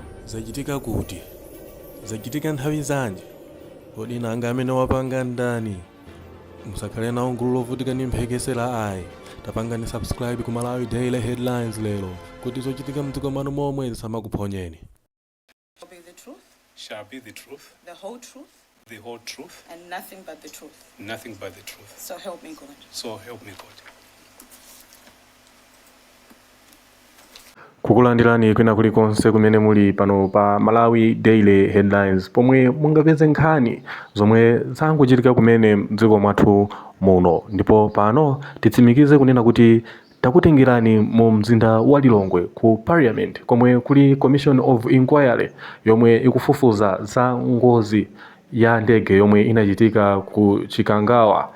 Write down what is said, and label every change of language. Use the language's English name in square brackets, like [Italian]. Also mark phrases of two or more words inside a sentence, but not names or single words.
[Nyanja] Zachitika kuti zachitika nthawi zanji kodi nanga amene wapanga ndani musakhale nawo gulu lovutika ndi mphekesera ayi tapangani subscribe ku Malawi Daily Headlines lero kuti zochitika mdziko mwanu momwe zisamakuphonyeni. [English] Shall be the truth, the whole truth, the whole truth, and nothing but the truth. nothing but the truth. So help me God. So help me God. [Nyanja] Kukulandirani kwina kulikonse kumene muli pano pa Malawi Daily Headlines pomwe mungapeze nkhani zomwe zangochitika kumene mdziko mwathu muno, ndipo pano titsimikize kunena kuti takutengerani mu mzinda wa Lilongwe ku Parliament komwe kuli [English] Commission of Enquiry [Nyanja] yomwe ikufufuza za ngozi ya ndege yomwe inachitika ku Chikangawa.